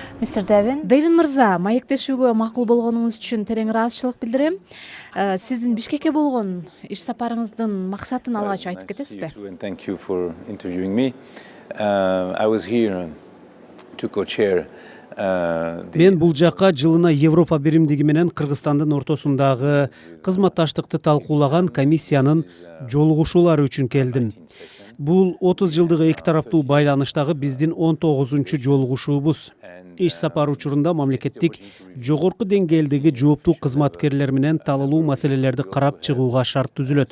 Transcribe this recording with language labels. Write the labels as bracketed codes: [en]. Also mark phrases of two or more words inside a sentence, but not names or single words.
[en] Mr. Devin. [ky] Devin мырза, маектешүүгө макул болгонуңуз үчүн терең ыраазычылык билдирем. Сиздин Бишкекке болгон иш сапарыңыздын максатын алгач айтып кетесизби? [en] Thank you for interviewing me. I was here to co-chair [ky] Мен бул жакка жылына Европа биримдиги менен Кыргызстандын ортосундагы кызматташтыкты талкуулаган комиссиянын жолугушуулары үчүн келдим. Бул 30 жылдык эки тараптуу байланыштагы биздин 19-чу жолугушуубуз. Иш сапар учурунда мамлекеттик жогорку деңгээлдеги жооптуу кызматкерлер менен талалуу маселелерди карап чыгууга шарт түзүлөт.